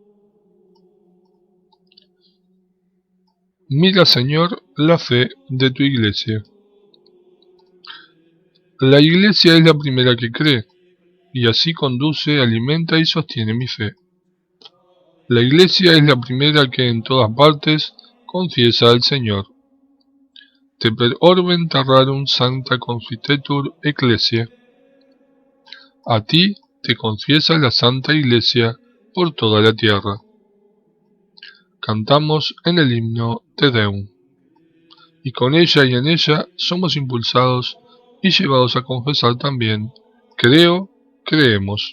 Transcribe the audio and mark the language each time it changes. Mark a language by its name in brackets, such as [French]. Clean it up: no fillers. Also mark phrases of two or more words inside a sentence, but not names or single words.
[Spanish] Mira, Señor, la fe de tu Iglesia. La Iglesia es la primera que cree, y así conduce, alimenta y sostiene mi fe. La Iglesia es la primera que en todas partes confiesa al Señor. [Latin] Te per orbem terrarum sancta confitetur Ecclesia. [Spanish] A ti te confiesa la Santa Iglesia por toda la tierra. Cantamos en el himno Te Deum. Y con ella y en ella somos impulsados y llevados a confesar también, creo, creemos.